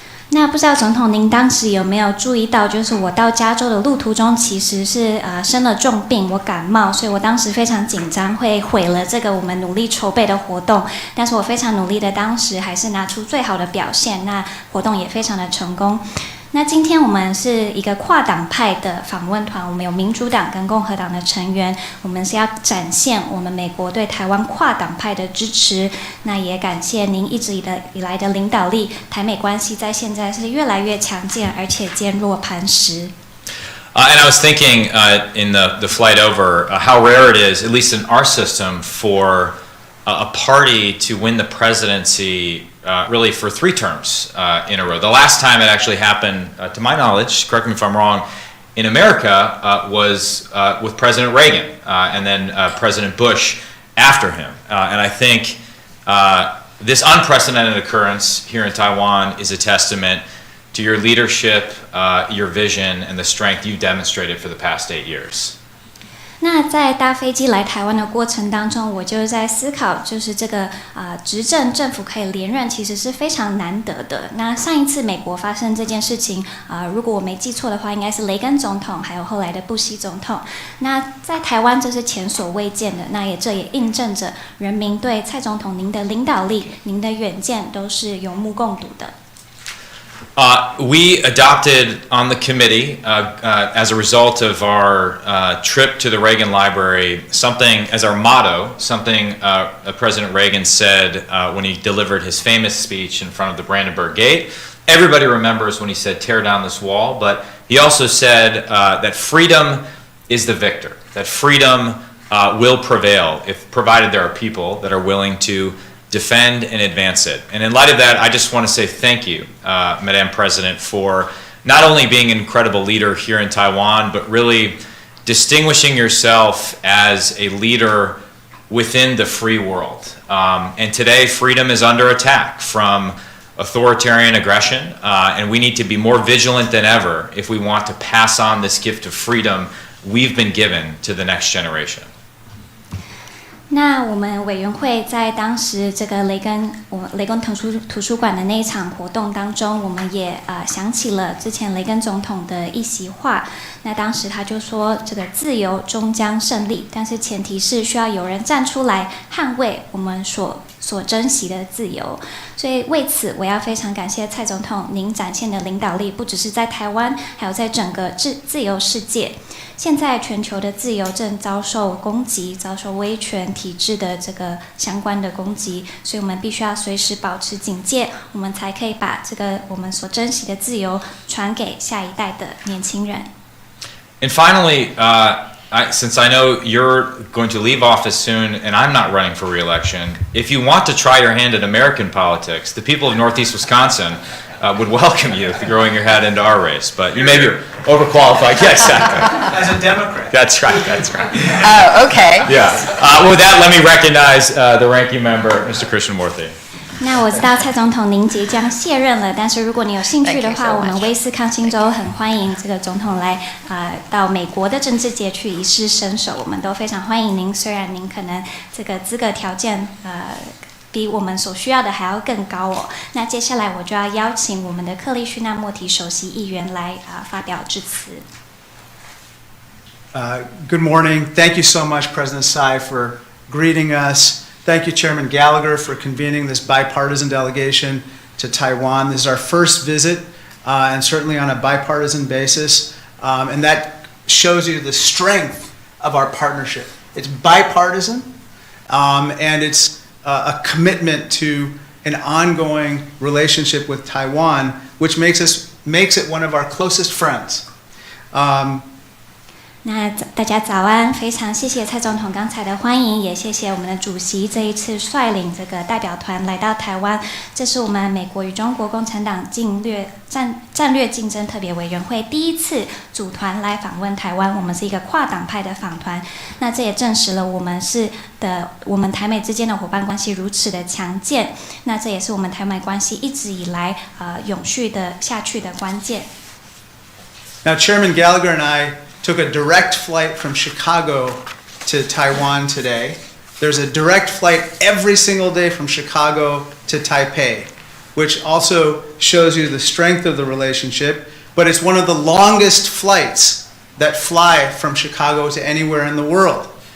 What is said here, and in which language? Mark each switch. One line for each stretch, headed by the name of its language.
Chinese: 那不知道总统您当时有没有注意到，就是我到加州的路途中其实是生了重病，我感冒，所以我当时非常紧张，会毁了这个我们努力筹备的活动。但是我非常努力的，当时还是拿出最好的表现，那活动也非常的成功。那今天我们是一个跨党派的访问团，我们有民主党跟共和党的成员，我们是要展现我们美国对台湾跨党派的支持。那也感谢您一直以来的领导力，台美关系在现在是越来越强健，而且坚若磐石。
English: And I was thinking in the flight over how rare it is, at least in our system, for a party to win the presidency really for 3 terms in a row. The last time it actually happened, to my knowledge, correct me if I'm wrong, in America was with President Reagan and then President Bush after him. And I think this unprecedented occurrence here in Taiwan is a testament to your leadership, your vision, and the strength you've demonstrated for the past 8 years.
Chinese: 那在搭飞机来台湾的过程当中，我就在思考，就是这个执政政府可以连任，其实是非常难得的。那上一次美国发生这件事情，如果我没记错的话，应该是雷根总统，还有后来的布希总统。那在台湾这是前所未见的，这也印证着人民对蔡总统您的领导力、您的远见都是有目共睹的。
English: We adopted on the committee, as a result of our trip to the Reagan Library, something as our motto, something President Reagan said when he delivered his famous speech in front of the Brandenburg Gate. Everybody remembers when he said, "Tear down this wall," but he also said that freedom is the victor, that freedom will prevail if provided there are people that are willing to defend and advance it. And in light of that, I just want to say thank you, Madam President, for not only being an incredible leader here in Taiwan, but really distinguishing yourself as a leader within the free world. And today, freedom is under attack from authoritarian aggression, and we need to be more vigilant than ever if we want to pass on this gift of freedom we've been given to the next generation.
Chinese: 那我们委员会在当时这个雷根图书馆的那一场活动当中，我们也想起了之前雷根总统的一席话。那当时他就说，这个自由终将胜利，但是前提是需要有人站出来捍卫我们所珍惜的自由。所以为此，我要非常感谢蔡总统您展现的领导力，不只是在台湾，还有在整个自由世界。现在全球的自由正遭受攻击，遭受威权体制的这个相关的攻击，所以我们必须要随时保持警戒，我们才可以把这个我们所珍惜的自由传给下一代的年轻人。
English: And finally, since I know you're going to leave office soon and I'm not running for re-election, if you want to try your hand at American politics, the people of Northeast Wisconsin would welcome you throwing your hat into our race. But you may be overqualified. Yeah, exactly. As a Democrat. That's right, that's right. Oh, okay. Yeah. With that, let me recognize the ranking member, Mr. Krishnamurthy.
Chinese: 那我知道蔡总统您即将卸任了，但是如果你有兴趣的
English: Thank you
Chinese: 话，
English: so much.
Chinese: 我们威斯康星州很欢迎这个总统来到美国的政治界去一试身手，我们都非常欢迎您。虽然您可能这个资格条件比我们所需要的还要更高哦。那接下来我就要邀请我们的克利须纳莫提首席议员来发表致辞。
English: Good morning. Thank you so much, President Tsai, for greeting us. Thank you, Chairman Gallagher, for convening this bipartisan delegation to Taiwan. This is our first visit, and certainly on a bipartisan basis, and that shows you the strength of our partnership. It's bipartisan, and it's a commitment to an ongoing relationship with Taiwan, which makes it one of our closest friends.
Chinese: 那大家早安，非常谢谢蔡总统刚才的欢迎，也谢谢我们的主席这一次率领这个代表团来到台湾。这是我们美国与中国共产党战略竞争特别委员会第一次组团来访问台湾，我们是一个跨党派的访团。那这也证实了我们台美之间的伙伴关系如此的强健。那这也是我们台美关系一直以来永续的下去的关键。
English: Now, Chairman Gallagher and I took a direct flight from Chicago to Taiwan today. There's a direct flight every single day from Chicago to Taipei, which also shows you the strength of the relationship, but it's one of the longest flights that fly from Chicago to anywhere in the world.